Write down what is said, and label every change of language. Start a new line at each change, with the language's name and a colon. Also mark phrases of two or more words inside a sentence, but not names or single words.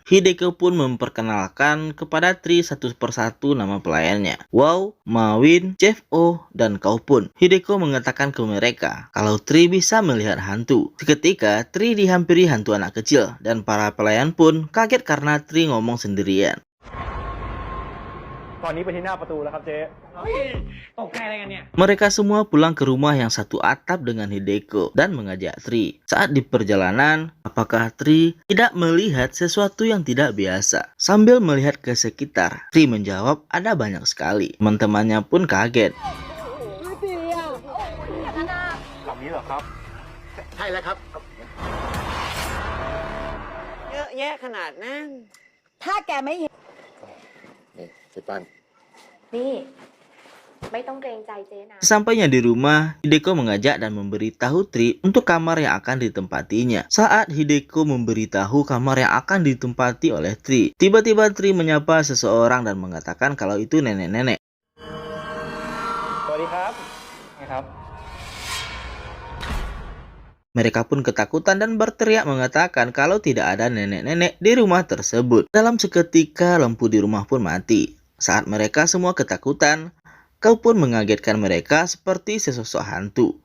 Indonesian: Hideko pun memperkenalkan kepada Tri satu persatu nama pelayannya. Wow, Mawin, Chef O, dan Kau pun. Hideko mengatakan ke mereka kalau Tri bisa melihat hantu. Seketika, Tri dihampiri hantu anak kecil dan para pelayan pun kaget karena Tri ngomong sendirian.
Thai: ตอนนี้ไปที่หน้าประตูแล้วครับเจ๊
Indonesian: Mereka semua pulang ke rumah yang satu atap dengan Hideko dan mengajak Tri. Saat di perjalanan, apakah Tri tidak melihat sesuatu yang tidak biasa? Sambil melihat ke sekitar, Tri menjawab ada banyak sekali. Teman-temannya pun kaget.
Thai: ลำนี้เหรอครับ ใช่แล้วครับ เยอะแยะขนาดนั้น ถ้าแกไม่เห็น นี่เจ๊ปั้น นี่ไม่ต้องเกรงใจเจ๊นะ
Indonesian: Sampainya di rumah, Hideko mengajak dan memberitahu Tri untuk kamar yang akan ditempatinya. Saat Hideko memberitahu kamar yang akan ditempati oleh Tri, tiba-tiba Tri menyapa seseorang dan mengatakan kalau itu nenek-nenek.
Thai: สวัสดีครับไงครับ
Indonesian: Mereka pun ketakutan dan berteriak mengatakan kalau tidak ada nenek-nenek di rumah tersebut. Dalam seketika lampu di rumah pun mati. Saat mereka semua ketakutan, Kau pun mengagetkan mereka seperti sesosok hantu.